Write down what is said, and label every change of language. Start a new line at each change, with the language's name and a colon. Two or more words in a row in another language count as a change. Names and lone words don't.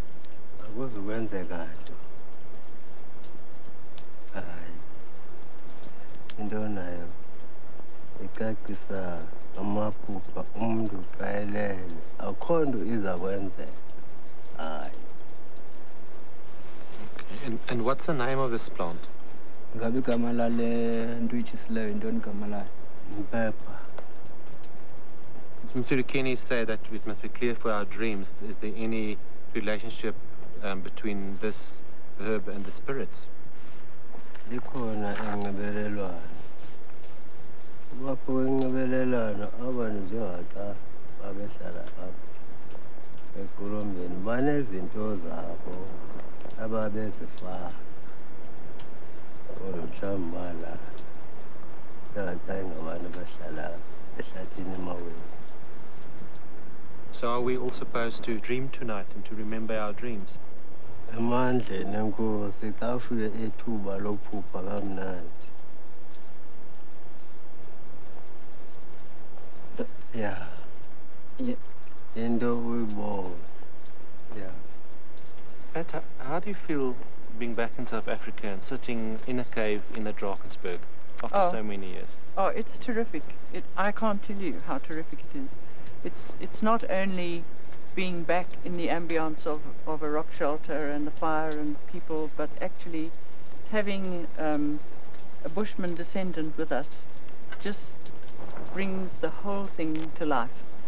Xhosa: Akuzukwenzeka nto. Hayi, into nayo icacisa amaphupha umuntu xa elele akho nto iza kwenzeka. Hayi.
English: Okay. And what's the name of this plant?
Xhosa: Ngabe igama lale nto uyitshisileyo yintoni igama layo? Impepha.
English: Since Kenny say that it must be clear for our dreams, is there any relationship between this herb and the spirits?
Xhosa: Likhona inxibelelwano. Lapho inxibelelwano abantu njengaxa babehlala apha eKolombeni banezinto zabo ababezifaka or mhlawumbi bala njengaxa ingabantu bahlala ehlathini emaweni.
English: So are we all supposed to dream tonight and to remember our dreams?
Xhosa: Emandleni enkosi xa ufike ithuba lophupha kamnandi. Yeah. Into uyibone.
English: Yeah. Pat, how do you feel being back in South Africa and sitting in a cave in the Drakensberg after so many years? Oh, it's terrific. I can't tell you how terrific it is. It's not only being back in the ambience of a rock shelter and the fire and people, but actually having a Bushman descendant with us just brings the whole thing to life.